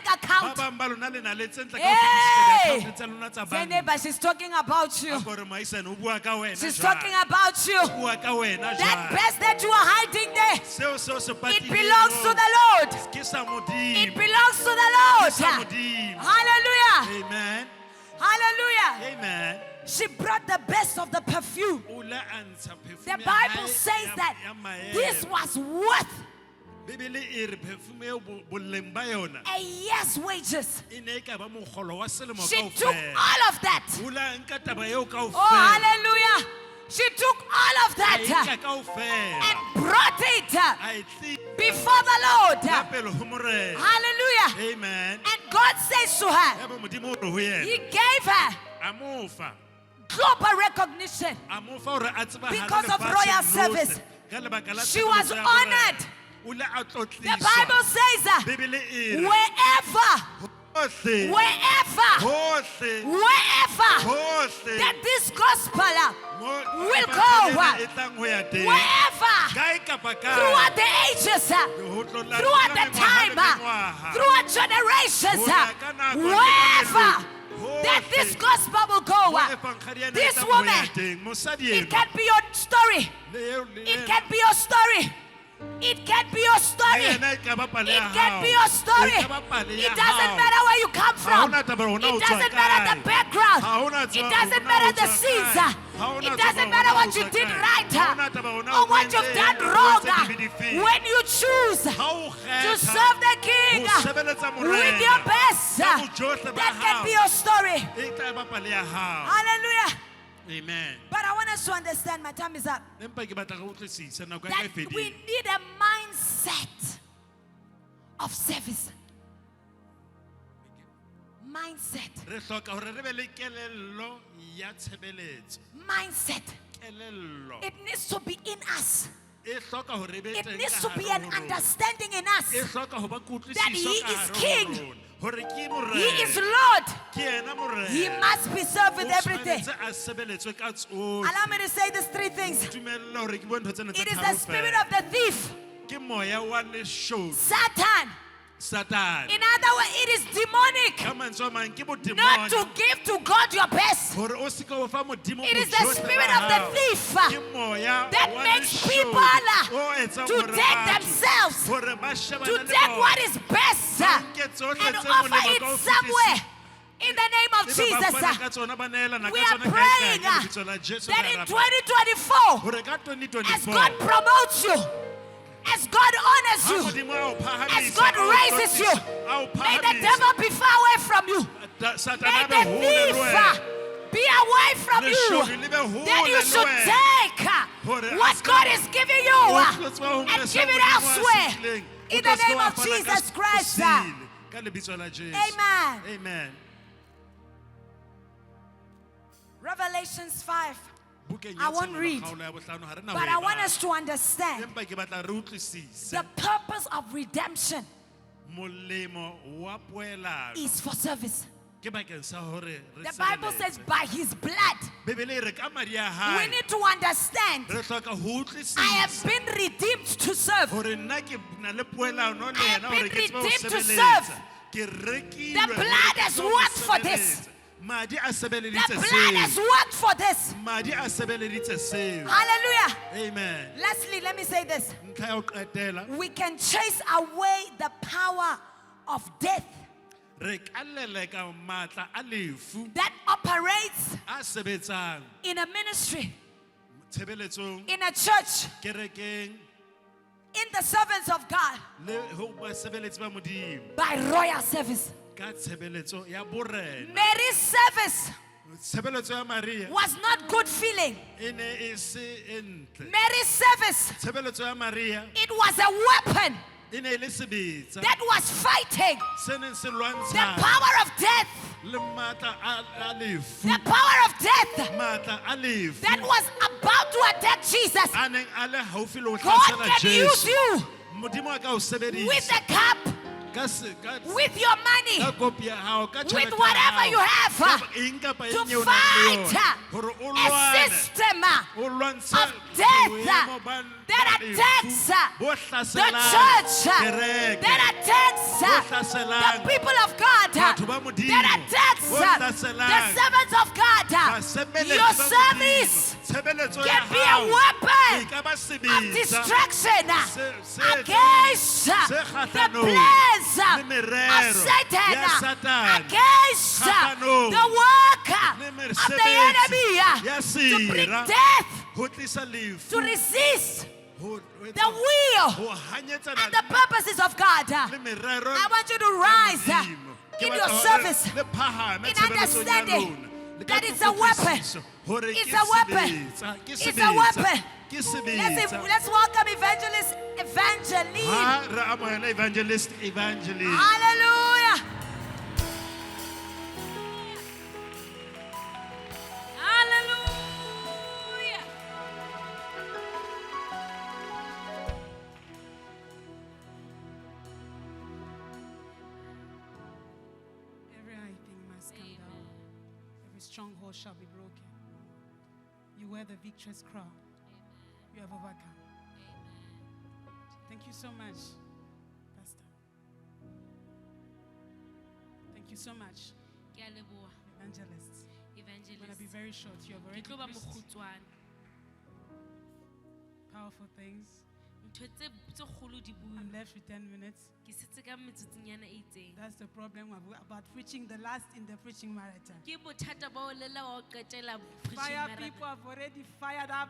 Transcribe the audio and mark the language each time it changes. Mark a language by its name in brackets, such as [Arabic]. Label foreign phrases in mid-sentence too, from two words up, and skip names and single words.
[Southern Sotho] Ba account. bang ba lona le na le tse ntle ka ho [English] Hey! [Southern Sotho] fetisisa di-account tsa lona tsa [English] Say [Southern Sotho] banka. [English] neighbor, she's talking about you. [Southern Sotho] A ko re moahisane o bua ka wena [English] She's [Southern Sotho] jwale. [English] talking about you. [Southern Sotho] O bua ka wena [English] That [Southern Sotho] jwale. [English] best that you are hiding there, [Southern Sotho] Seo se [English] it [Southern Sotho] patileng [English] belongs to [Southern Sotho] moo, [English] the Lord. [Southern Sotho] ke sa [English] It [Southern Sotho] Modimo. [English] belongs to the [Southern Sotho] Ke sa [English] Lord. [Southern Sotho] Modimo. [English] Hallelujah. Amen. Hallelujah. Amen. She brought the best of the perfume. [Southern Sotho] O la a ntsha perfume [English] The [Southern Sotho] ya [English] Bible [Southern Sotho] hae [English] says [Southern Sotho] ya- [English] that [Southern Sotho] ya maele. [English] this was worth [Southern Sotho] Bibele e re perfume eo boleng ba yona [English] a year's wages. [Southern Sotho] e ne e ka ba mokgolo wa selemo [English] She took [Southern Sotho] kaofela. [English] all of that. [Southern Sotho] O la nka taba eo [English] Oh, [Southern Sotho] kaofela. [English] hallelujah. She took all of [Southern Sotho] A e [English] that [Southern Sotho] nka kaofela. [English] and brought it [Southern Sotho] A e tli [English] before the Lord. [Southern Sotho] ka pele ho morena. [English] Hallelujah. Amen. And God says to her, [Southern Sotho] Ya ba Modimo o re ho yena. [English] He gave her [Southern Sotho] A mo fa. [English] global recognition. [Southern Sotho] A mo fa hore a tsebahale [English] Because of [Southern Sotho] lefatsheng [English] royal [Southern Sotho] lohle. [English] service. [Southern Sotho] Ka lebaka la [English] She was [Southern Sotho] tshebeletso ya morena. [English] honored. [Southern Sotho] O le a [English] The [Southern Sotho] tlotliswa. [English] Bible says, [Southern Sotho] Bibele e re, [English] wherever, [Southern Sotho] hohle, [English] wherever, [Southern Sotho] hohle, [English] wherever [Southern Sotho] hohle, [English] that this gospel [Southern Sotho] mo [English] will [Southern Sotho] Evangelii [English] go, [Southern Sotho] e tlang ho ya teng. [English] wherever, [Southern Sotho] Kae kapa kae. [English] throughout the ages, [Southern Sotho] Ho tlola [English] throughout [Southern Sotho] ka [English] the [Southern Sotho] mengwaha [English] time, [Southern Sotho] le mengwaha. [English] throughout generations, [Southern Sotho] Ho ya ka nako le [English] wherever [Southern Sotho] karolo. [English] that [Southern Sotho] Hohle. [English] this gospel will go, [Southern Sotho] Mo Evangelii ena e [English] this [Southern Sotho] tlang ho ya [English] woman, [Southern Sotho] teng. Mosadi [English] it [Southern Sotho] ena, [English] can be your story. [Southern Sotho] le eo le [English] It [Southern Sotho] ena, [English] can be your story. It can be your [Southern Sotho] le [English] story. [Southern Sotho] ena e ka ba pale ya [English] It can [Southern Sotho] hao. [English] be your story. [Southern Sotho] E ka ba pale ya [English] It doesn't [Southern Sotho] hao. [English] matter where you come from. [Southern Sotho] hona taba hona o [English] It [Southern Sotho] tswa [English] doesn't matter the [Southern Sotho] kae. [English] background. [Southern Sotho] Ha hona [English] It [Southern Sotho] tswa- [English] doesn't [Southern Sotho] hona [English] matter [Southern Sotho] o [English] the [Southern Sotho] tswa [English] sins. [Southern Sotho] kae. Ha hona [English] It [Southern Sotho] tswa [English] doesn't [Southern Sotho] hona [English] matter [Southern Sotho] o [English] what you [Southern Sotho] tswa [English] did [Southern Sotho] kae. [English] right [Southern Sotho] Ha hona taba hona o [English] or what you've [Southern Sotho] entseng, [English] done [Southern Sotho] o [English] wrong. [Southern Sotho] entse dibe difeng. [English] When you choose [Southern Sotho] Ha o [English] to [Southern Sotho] kgetha [English] serve the King [Southern Sotho] ho sebeletsa [English] with [Southern Sotho] morena, [English] your best, [Southern Sotho] ka bojohle ba [English] that can [Southern Sotho] hao. [English] be your story. [Southern Sotho] e tla ba pale ya hao. [English] Hallelujah. Amen. But I want us to understand, my time is up, [Southern Sotho] Empa ke batla re utlwisise nako ya ka e [English] that we [Southern Sotho] fedile. [English] need a mindset of service. [Southern Sotho] Mindset. Re hloka hore re be le kelello ya tshebeletso. Mindset. Kelello [English] It needs to be in us. [Southern Sotho] e hloka hore e be [English] It [Southern Sotho] teng [English] needs [Southern Sotho] ka [English] to be [Southern Sotho] hare [English] an [Southern Sotho] ho rona. [English] understanding in [Southern Sotho] E [English] us. [Southern Sotho] hloka ho ba [English] that he [Southern Sotho] kutlwisiso ka [English] is [Southern Sotho] hare ho [English] king. [Southern Sotho] rona. Hore ke [English] He is [Southern Sotho] morena. [English] Lord. [Southern Sotho] Ke yena morena. [English] He must be served with [Southern Sotho] O [English] everything. [Southern Sotho] tshwanetse a sebeletswe ka tsohle. [English] Allow me to say these three things. [Southern Sotho] Dumella hore ke bue ntho tsena tse [English] It is [Southern Sotho] tharo [English] the spirit [Southern Sotho] fela. [English] of the thief, [Southern Sotho] Ke moya wa leshodu, [English] Satan. [Southern Sotho] Satan. [English] In other words, it is demonic [Southern Sotho] Ka mantswe a mang, ke [English] not to [Southern Sotho] bodemone. [English] give to God your best. [Southern Sotho] Hore o seka o fa Modimo [English] It is the [Southern Sotho] bojohle [English] spirit [Southern Sotho] ba [English] of the [Southern Sotho] hao. [English] thief [Southern Sotho] Ke moya [English] that [Southern Sotho] wa [English] makes [Southern Sotho] leshodu [English] people [Southern Sotho] o etsang [English] to [Southern Sotho] hore [English] take [Southern Sotho] batho- [English] themselves, [Southern Sotho] hore ba shebane [English] to [Southern Sotho] le [English] take [Southern Sotho] bona. [English] what is best [Southern Sotho] Ba nke tsohle [English] and [Southern Sotho] tse [English] offer [Southern Sotho] molemo [English] it [Southern Sotho] ka ho [English] somewhere. In the name of [Southern Sotho] Ebe ba [English] Jesus, [Southern Sotho] fana ka tsona, ba neelana [English] we [Southern Sotho] ka [English] are [Southern Sotho] tsona kae kae [English] praying [Southern Sotho] ka lebitso la Jesu [English] that [Southern Sotho] ka [English] in [Southern Sotho] hara- [English] 2024, [Southern Sotho] hore ka [English] as [Southern Sotho] 2024 [English] God promotes you, as God honors [Southern Sotho] ha [English] you, [Southern Sotho] Modimo a o [English] as [Southern Sotho] phahamisa, [English] God [Southern Sotho] a o [English] raises you, [Southern Sotho] hlopisa, a o [English] may the [Southern Sotho] phahamisa, [English] devil be far away from you. [Southern Sotho] Satana [English] May [Southern Sotho] a be [English] the [Southern Sotho] hole le [English] thief [Southern Sotho] wena. [English] be away from you. [Southern Sotho] Leshodu le be hole [English] Then you [Southern Sotho] le [English] should [Southern Sotho] wena. [English] take [Southern Sotho] Hore a [English] what [Southern Sotho] ska- [English] God is giving you [Southern Sotho] O tlotswa ho [English] and [Southern Sotho] nka [English] give it [Southern Sotho] seo Modimo a [English] elsewhere. [Southern Sotho] se fileng. O [English] In [Southern Sotho] tlo [English] the [Southern Sotho] ska [English] name [Southern Sotho] wa [English] of [Southern Sotho] fana ka [English] Jesus Christ. [Southern Sotho] sile, ka lebitso la Jesu. [English] Amen. [Southern Sotho] Amen. [English] Revelations 5. [Southern Sotho] Bukeng [English] I [Southern Sotho] ya [English] won't [Southern Sotho] Tshenolo [English] read, [Southern Sotho] kgaolo ya bohlano, ha re na [English] But [Southern Sotho] ho [English] I [Southern Sotho] e [English] want [Southern Sotho] bala. [English] us to understand [Southern Sotho] Empa ke batla re utlwisise [English] the purpose of redemption [Southern Sotho] molemo wa poelano [English] is for service. [Southern Sotho] ke bakeng sa hore re [English] The Bible says [Southern Sotho] sireletse. [English] by his blood. [Southern Sotho] Bebele e re ka madi a [English] We [Southern Sotho] hae [English] need to understand. [Southern Sotho] re hloka ho [English] I have [Southern Sotho] utlwisisa [English] been redeemed to serve. [Southern Sotho] hore nna ke na le poelano le [English] I have [Southern Sotho] yena hore [English] been [Southern Sotho] ke tsebe ho [English] redeemed to [Southern Sotho] sebeletsa. [English] serve. [Southern Sotho] Ke rekilwe [English] The [Southern Sotho] hore [English] blood [Southern Sotho] ke [English] has [Southern Sotho] tsebe ho [English] worked for this. [Southern Sotho] sebeletsa. Madi a [English] The [Southern Sotho] sebeleditse [English] blood has [Southern Sotho] seo. [English] worked for this. [Southern Sotho] Madi a sebeleditse seo. [English] Hallelujah. [Southern Sotho] Amen. [English] Lastly, let me say this. [Southern Sotho] Ntlha ya ho qetela, [English] We can chase away the power of death [Southern Sotho] re ka leleka matla a lefu [English] that operates [Southern Sotho] a sebetsang [English] in a ministry, [Southern Sotho] tshebeletsong, [English] in a church, [Southern Sotho] kerekeng [English] in the servants of God [Southern Sotho] le ho basebeletsi ba Modimo [English] by royal service. [Southern Sotho] ka tshebeletso ya borena. [English] Mary's service [Southern Sotho] Tshebeletso ya Maria [English] was not good feeling. [Southern Sotho] e ne e se e ntle. [English] Mary's service, [Southern Sotho] Tshebeletso ya Maria [English] it was a weapon [Southern Sotho] e ne e le sebetsa [English] that was fighting [Southern Sotho] se neng se [English] the [Southern Sotho] lwantshana [English] power of death, [Southern Sotho] le matla a lefu, [English] the power of death [Southern Sotho] matla a lefu [English] that was about to attack Jesus. [Southern Sotho] a neng a le haufi le ho [English] God [Southern Sotho] hlasela [English] can use [Southern Sotho] Jesu. [English] you [Southern Sotho] Modimo a ka o [English] with [Southern Sotho] sebedisa [English] a cup, [Southern Sotho] ka [English] with your money, [Southern Sotho] kopi ya hao, ka [English] with [Southern Sotho] tjhelete ya [English] whatever [Southern Sotho] hao, [English] you have, [Southern Sotho] ka eng kapa eng [English] to [Southern Sotho] eo o nang le [English] fight [Southern Sotho] yona, hore o [English] a [Southern Sotho] lwane, [English] system [Southern Sotho] o lwantshe [English] of death [Southern Sotho] boemo ba [English] that [Southern Sotho] lefu, [English] attacks [Southern Sotho] bo [English] the [Southern Sotho] hlaselang [English] church, [Southern Sotho] kereke, [English] that attacks [Southern Sotho] bo hlaselang [English] the people of God, [Southern Sotho] batho ba Modimo, [English] that attacks [Southern Sotho] bo [English] the [Southern Sotho] hlaselang [English] servants of God. [Southern Sotho] basebeletsi [English] Your [Southern Sotho] ba Modimo. [English] service [Southern Sotho] Tshebeletso ya [English] can be a [Southern Sotho] hao e [English] weapon [Southern Sotho] ka ba [English] of [Southern Sotho] sebetsa [English] distraction [Southern Sotho] se [English] against [Southern Sotho] se [English] the [Southern Sotho] kgahlanong [English] plans [Southern Sotho] le [English] of [Southern Sotho] merero [English] Satan, [Southern Sotho] ya Satane, [English] against [Southern Sotho] kgahlanong [English] the work [Southern Sotho] le [English] of the [Southern Sotho] mesebetsi [English] enemy [Southern Sotho] ya [English] to bring [Southern Sotho] sera, [English] death, [Southern Sotho] ho tlisa lefu, [English] to resist [Southern Sotho] ho [English] the will [Southern Sotho] ho hanyetsana [English] and the purposes of God. [Southern Sotho] le merero [English] I want you to [Southern Sotho] ya [English] rise [Southern Sotho] Modimo. Ke [English] in [Southern Sotho] batla [English] your [Southern Sotho] hore [English] service [Southern Sotho] le phahame [English] in [Southern Sotho] tshebeletsong ya [English] understanding [Southern Sotho] lona. Le ka [English] that it's a weapon. [Southern Sotho] kutlwisiso hore [English] It's [Southern Sotho] ke [English] a weapon. [Southern Sotho] sebetsa, ke [English] It's a [Southern Sotho] sebetsa, [English] weapon. [Southern Sotho] ke sebetsa. [English] Let's welcome Evangelist Evangeline. [Southern Sotho] Ha re amohela evangelist. [English] Hallelujah. Hallelujah. Every high thing must come down. Every stronghold shall be broken. You wear the victorious crown. You have overcome. Thank you so much, Pastor. Thank you so much, [Southern Sotho] Ke a leboha, [English] evangelists. I'm going to [Southern Sotho] evangelist. [English] be very short. You have [Southern Sotho] Ke [English] already [Southern Sotho] tlo ba [English] preached [Southern Sotho] mokgutshwane. [English] powerful things. [Southern Sotho] Ntho tse kgolo di [English] I'm [Southern Sotho] buile. [English] left with 10 minutes. [Southern Sotho] Ke setse ka metsotsonyana e itseng. [English] That's the problem about preaching the last in the preaching marathon. [Southern Sotho] Ke bothata ba ho lela wa ho qetela preaching [English] Fire [Southern Sotho] marathon. [English] people have already fired up